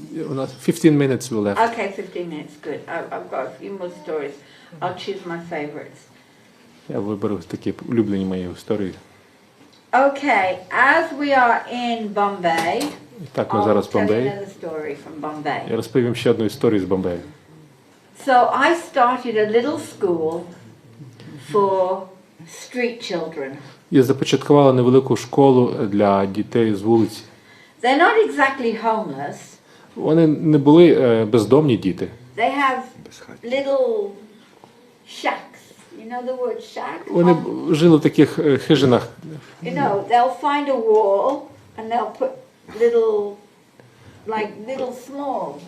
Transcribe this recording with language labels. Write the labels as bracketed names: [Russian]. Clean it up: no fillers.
[Ukrainian] У нас [English] 15 minutes will left. Okay, 15 minutes, good. I've got a few more stories. I'll choose my favorites. [Ukrainian] Я виберу такі улюблені мої історії. [English] Okay, as we are in Bombay, [Ukrainian] Так, ми [English] I'll [Ukrainian] зараз в [English] tell you [Ukrainian] Бомбеї. [English] another story from Bombay. [Ukrainian] Я розповім ще одну історію з Бомбею. [English] So I started a little school for street children. [Ukrainian] Я започаткувала невелику школу для дітей з вулиці. [English] They're not exactly homeless. [Ukrainian] Вони не були бездомні діти. [English] They have little shacks. You know the word shack? [Ukrainian] Вони жили в таких хижинах. [English] You know, they'll find a wall and they'll put little small.